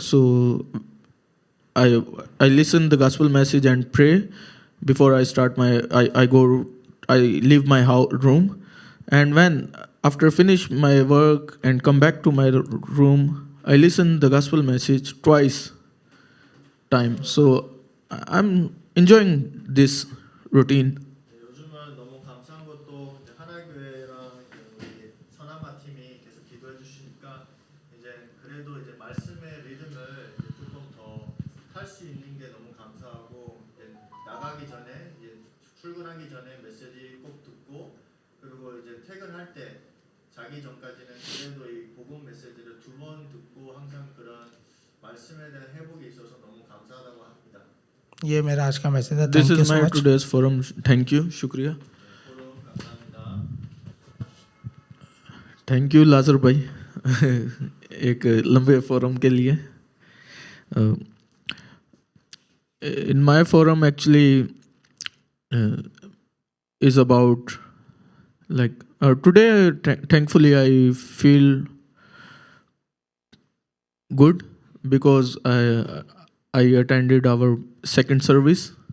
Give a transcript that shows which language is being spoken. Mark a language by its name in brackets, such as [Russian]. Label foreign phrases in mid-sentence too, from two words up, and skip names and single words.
[English] So I listen the gospel message and pray before I start I leave my room. And when after finish my work and come back to my room, I listen the gospel message twice time. So I'm enjoying this routine. [Korean] 네, 요즘은 너무 감사한 것도 이제 하나교회랑 이제 우리 선한마 팀이 계속 기도해 주시니까 이제 그래도 이제 말씀의 리듬을 이제 조금 더 탈 수 있는 게 너무 감사하고 이제 나가기 전에 이제 출근하기 전에 메시지 꼭 듣고 그리고 이제 퇴근할 때 자기 전까지는 그래도 이 복음 메시지를 2번 듣고 항상 그런 말씀에 대한 회복이 있어서 너무 감사하다고 합니다. [Hindi] ये मेरा आज का मैसेज है. [English] This Thank you is सो my मच. today's forum. Thank you, [Hindi] Shukriya. [Korean] 포럼 감사합니다. [English] Thank you [Hindi] लाजर भाई एक लंबे फोरम के लिए. [English] In my forum actually is about like today thankfully I feel good because I attended our second service.